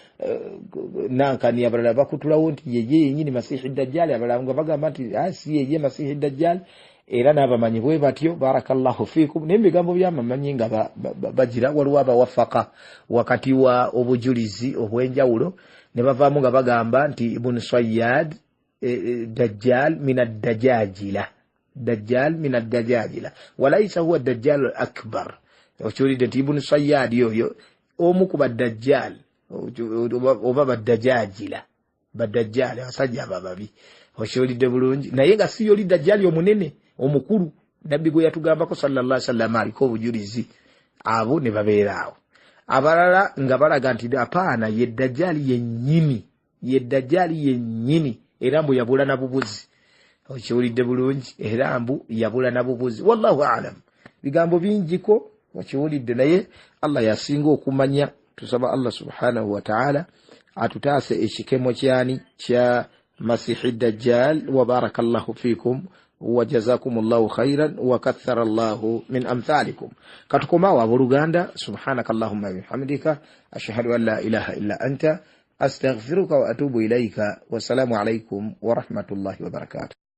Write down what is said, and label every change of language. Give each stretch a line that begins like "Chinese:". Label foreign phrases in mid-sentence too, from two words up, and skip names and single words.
Ganda: nankani abalala bakutulawo nti yeye yennyini Masihi Dajjal abalala nga bagamba nti si yeye Masihi Dajjal era n'abamanyi bwe batyo
Arabic: بارك الله فيكم
Ganda: n'ebigambo by'amamanyi nga bagira waliwo abawafaka wakati wa obujulizi obw'enjawulo ne bavaamu nga bagamba nti Ibn Sayyad
Arabic: دجال من الدجاجلة دجال من الدجاجلة وليس هو الدجال الأكبر
Ganda: okiwulidde nti Ibn Sayyad oyo omu ku baddajjal oba baddajajila baddajjal abasajja abababi okiwulidde bulungi naye nga si yoli dajjali omunene omukulu nabbi gwe yatugambako
Arabic: صلى الله عليه وسلم
Ganda: aliko obujulizi abo ne babeeraawo abalala nga balaga nti apaana ye dajjali yennyini era mbu yabula na bubuzi okiwulidde bulungi era mbu yabula na bubuzi
Arabic: والله أعلم
Ganda: bigambo bingiko okiwulidde naye Allah yasinga okumanya tusaba Allah
Arabic: سبحانه وتعالى
Ganda: atutaase ekikemo kyani kya masihi dajjal
Arabic: وبارك الله فيكم وجزاكم الله خيرا وكثر الله من أمثالكم
Ganda: katukoma wa Buluganda
Arabic: سبحانك اللهم وبحمدك أشهد أن لا إله إلا أنت أستغفرك وأتوب إليك والسلام عليكم ورحمة الله وبركاته